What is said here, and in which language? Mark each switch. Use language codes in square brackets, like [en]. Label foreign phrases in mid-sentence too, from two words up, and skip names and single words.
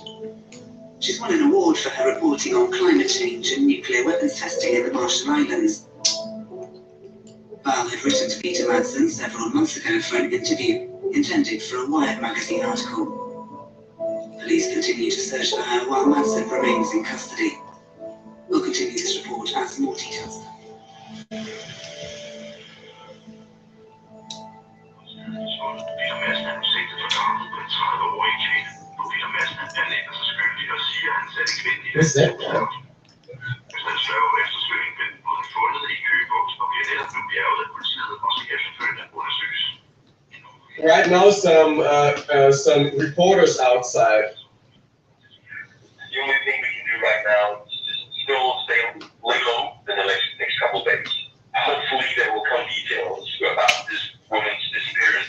[en] She's won an award for her reporting on climate change and nuclear weapons testing in the Marshall Islands. Val had written to Peter Madsen several months ago for an interview intended for a Wired magazine article. Police continue to search for her while Madsen remains in custody. We'll continue this report as more details. [da] Peter Madsen er sigtet for drabet på en 30-årig kvinde, og Peter Madsen nægter sig skyldig og siger, at han satte kvinden i [en] What's that? [da] Efter en svær eftersøgning blev den fundet i Køgebugt og bliver netop nu bjerget af politiet og skal efterfølgende undersøges. [en] Right now, some reporters outside. The only thing we can do right now is still stay lay low in the next couple of days. Hopefully there will come details about this woman's disappearance.